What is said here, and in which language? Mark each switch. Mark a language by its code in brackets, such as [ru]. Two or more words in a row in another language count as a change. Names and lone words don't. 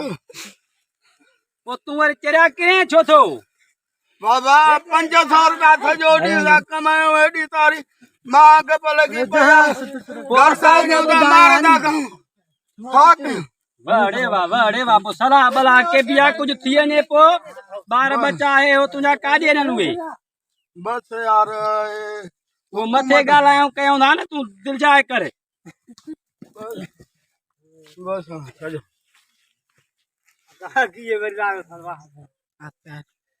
[sd] तू वरी चरिया किरे छो थो बाबा 500 रुपया सॼो ॾींहुं था कमायूं हेॾी तारी मां अघ पे लॻी पिया घर सां मार था खाऊं बड़े वाह पो सलाह बला के बिया कुछ थी वञे पो बार बच्चा है हो तुंहिंजा काॾे न उहे बस यार वो मथे ॻाल्हायूं कयूं था न तूं दिलि जाए करे बस सॼो